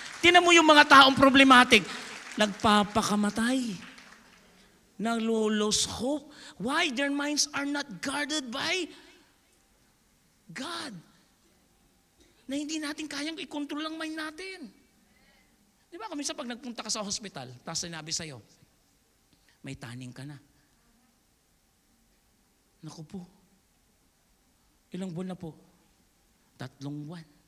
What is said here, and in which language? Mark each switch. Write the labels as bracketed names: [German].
[Filipino] Tingnan mo yung mga taong problematic, nagpapakamatay, nag-lose hope. [English] Why? Their minds are not guarded by God. [Filipino] Na hindi natin kayang i-control ang mind natin. Di ba, minsan pag nagpunta ka sa hospital, tapos sinabi sa'yo, may taning ka na. Naku po, ilang buwan na po? 3 buwan.